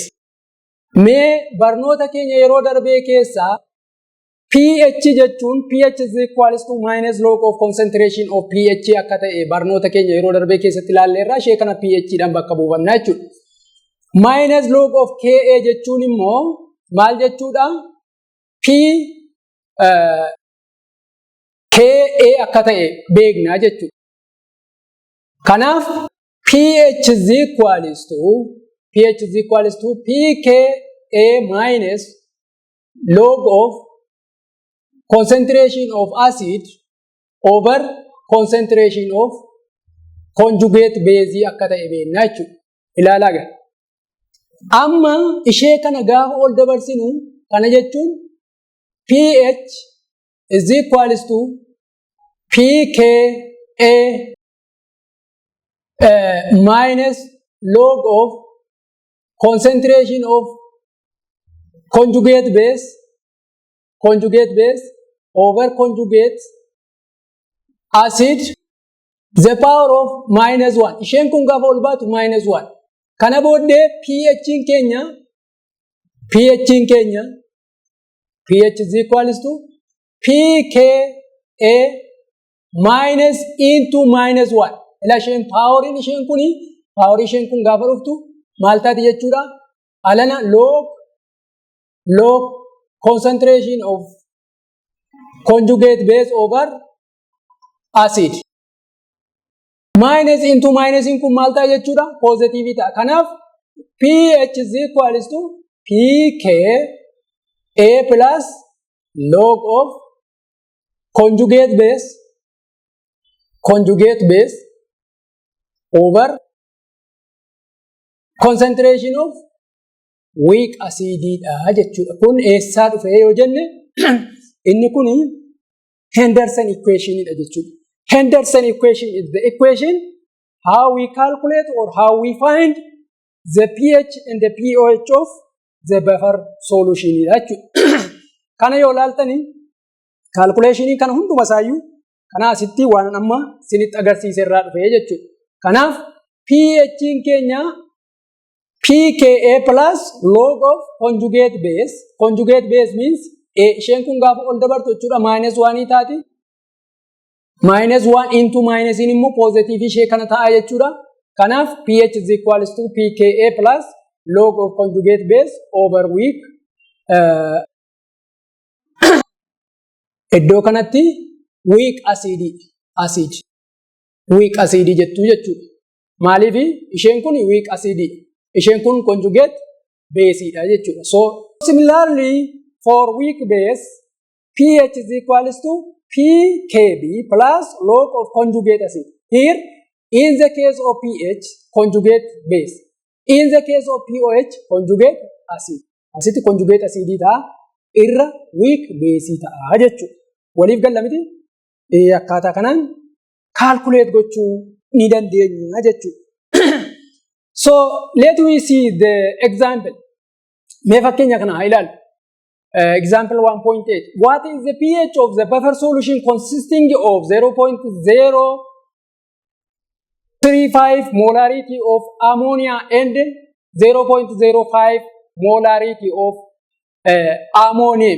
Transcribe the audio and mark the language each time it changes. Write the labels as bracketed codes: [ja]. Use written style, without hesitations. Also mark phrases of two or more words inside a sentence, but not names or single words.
[om] Mee barnoota keenya yeroo darbee keessaa pH jechuun [en] pH is equals to minus log of concentration of pH [om] akka ta'e barnoota keenya yeroo darbee keessatti ilaalleerra ishee kana pH dhaan bakka buufannaa jechuudha. [en] Minus log of Ka [om] jechuun immoo maal jechuudha? Ka akka ta'e beeknaa jechuudha. [en] Kanaaf pH is equals to Pka minus log of concentration of acid over concentration of conjugate base [om] akka ta'e beeknaa jechuudha. Ilaalaa gaa. Amma ishee kana gaafa ol dabarsinu kana jechuun [en] pH is equals to Pka minus log of concentration of conjugate base over conjugate acid the power of minus 1. [om] Isheen kun gaafa ol baatu [en] minus 1. [om] Kana booddee [en] pH is equals to Pka minus into minus 1. [om] Ila isheen power isheen kun gaafa dhuftu maal taati jechuudha? [en] Alana log concentration of conjugate base over acid. Minus into minus [om] kun maal ta'a jechuudha? Positive ta'a. [en] Kanaaf pH is equals to Pka plus log of conjugate base over concentration of weak acid [om] dha jechuudha. Kun eessaa dhufe yoo jenne inni kun Henderson equation dha jechuudha. [en] Henderson equation is the equation how we calculate or how we find the pH and the pOH of the buffer solution [om] dha jechuudha. Kana yoo ilaaltani calculation kana hunduma isaayyuu kana asitti waan amma sinitti agarsiise irraa dhufe jechuudha. Kanaaf pH keenya [en] Pka plus log of conjugate base. Conjugate base means [om] isheen kun gaafa ol dabartu jechuudha minus 1 taati. [en] Minus 1 into minus [om] in immoo positive ishee kana ta'a jechuudha. [en] Kanaaf pH is equals to Pka plus log of conjugate base over weak [om] iddoo kanatti [en] weak acid [om] jettu jechuudha. Maaliif isheen kun [en] weak acid [om] isheen kun [en] conjugate base [om] dha jechuudha. [en] So similarly for weak base pH is equals to Pkb plus log of conjugate acid. Here in the case of pH conjugate base, in the case of pOH conjugate acid. [om] Asitti [en] conjugate acid [om] dha irra [en] weak base [om] ta'a jechuudha. Waliif galla miti akkaataa kanaan calculate gochuu ni dandeenya jechuudha. [en] So let me see the example. [om] Mee fakkeenya kana ilaalu. [en] Example 1.8. What is the pH of the buffer solution consisting of 0.035 molarity of ammonia and 0.05 molarity of ammonium?